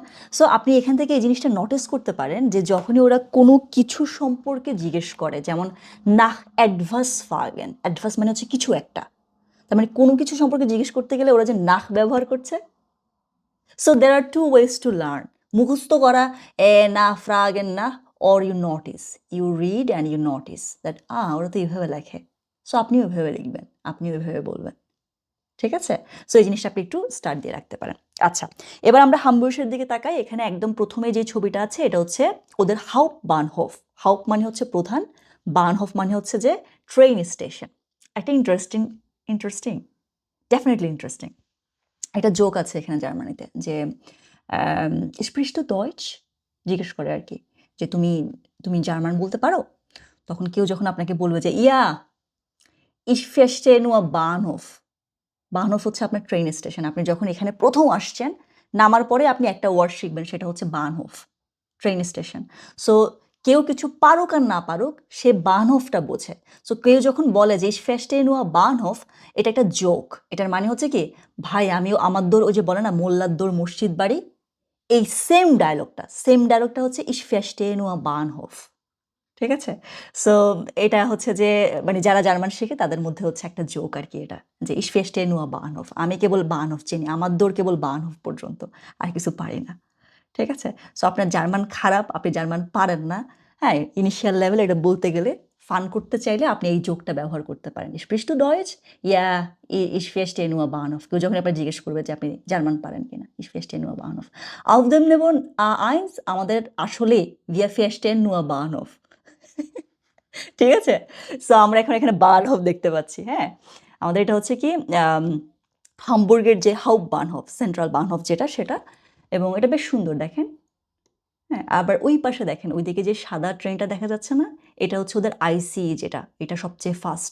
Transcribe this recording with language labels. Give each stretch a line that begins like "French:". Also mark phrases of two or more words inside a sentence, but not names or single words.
Bangla: সো আপনি এখান থেকে এই জিনিসটা নোটিস করতে পারেন যে যখনই ওরা কোনো কিছু সম্পর্কে জিজ্ঞেস করে, যেমন
German: nach etwas fragen,
Bangla: অ্যাডভাস মানে হচ্ছে কিছু একটা, তার মানে কোনো কিছু সম্পর্কে জিজ্ঞেস করতে গেলে ওরা যে নাহ ব্যবহার করছে।
English: so there are two ways to learn,
Bangla: মুখস্থ করা না ফ্রাগেন না,
English: or you notice, you read and you notice that
Bangla: ওরা তো এইভাবে লেখে, সো আপনিও ওইভাবে লিখবেন, আপনিও ওইভাবে বলবেন, ঠিক আছে? সো এই জিনিসটা আপনি একটু স্টার্ট দিয়ে রাখতে পারেন। আচ্ছা, এবার আমরা হামবুর্গের দিকে তাকাই। এখানে একদম প্রথমে যে ছবিটা আছে এটা হচ্ছে ওদের
German: Haupt Bahnhof.
Bangla: হাউপ মানে হচ্ছে প্রধান, বানহোফ মানে হচ্ছে যে ট্রেন স্টেশন। একটা
English: interesting interesting definitely interesting
Bangla: একটা জোক আছে এখানে জার্মানিতে, যে
German: sprichst Deutsch
Bangla: জিজ্ঞেস করে আর কি, যে তুমি তুমি জার্মান বলতে পারো? তখন কেউ যখন আপনাকে বলবে যে
German: ja ich verstehe nur Bahnhof,
Bangla: বাহনফ হচ্ছে আপনার ট্রেন স্টেশন। আপনি যখন এখানে প্রথম আসছেন, নামার পরে আপনি একটা ওয়ার্ড শিখবেন, সেটা হচ্ছে বাহনফ, ট্রেন স্টেশন। সো কেউ কিছু পারুক আর না পারুক, সে বাহনফটা বোঝে। সো কেউ যখন বলে যে
German: verstehe nur Bahnhof,
Bangla: এটা একটা জোক। এটার মানে হচ্ছে কি, ভাই আমিও আমার দোর, ওই যে বলে না মোল্লার দোর মসজিদ বাড়ি, এই সেম ডায়লগটা হচ্ছে
German: ich verstehe nur Bahnhof,
Bangla: ঠিক আছে? সো এটা হচ্ছে যে মানে যারা জার্মান শেখে তাদের মধ্যে হচ্ছে একটা জোক আর কি এটা, যে
German: ich verstehe nur Bahnhof,
Bangla: আমি কেবল বাহনফ চিনি, আমার দৌড় কেবল বাহনফ পর্যন্ত, আর কিছু পারি না, ঠিক আছে? সো আপনার জার্মান খারাপ, আপনি জার্মান পারেন না, হ্যাঁ,
English: initial level
Bangla: এটা বলতে গেলে ফান করতে চাইলে আপনি এই জোকটা ব্যবহার করতে পারেন,
German: sprichst du Deutsch? Ja, ich verstehe nur Bahnhof।
Bangla: কেউ যখন আপনার জিজ্ঞেস করবে যে আপনি জার্মান পারেন কিনা,
German: ich verstehe nur Bahnhof। auf dem Niveau A1
Bangla: আমাদের আসলে
German: wir verstehen nur Bahnhof,
Bangla: ঠিক আছে? সো আমরা এখন এখানে বার্নহোফ দেখতে পাচ্ছি, হ্যাঁ? আমাদের এটা হচ্ছে কি হামবুর্গের যে
German: Haupt Bahnhof, Zentral Bahnhof
Bangla: যেটা সেটা, এবং এটা বেশ সুন্দর দেখেন, হ্যাঁ? আবার ওই পাশে দেখেন, ওইদিকে যে সাদা ট্রেনটা দেখা যাচ্ছে না, এটা হচ্ছে ওদের আইসিই যেটা, এটা সবচেয়ে ফাস্ট।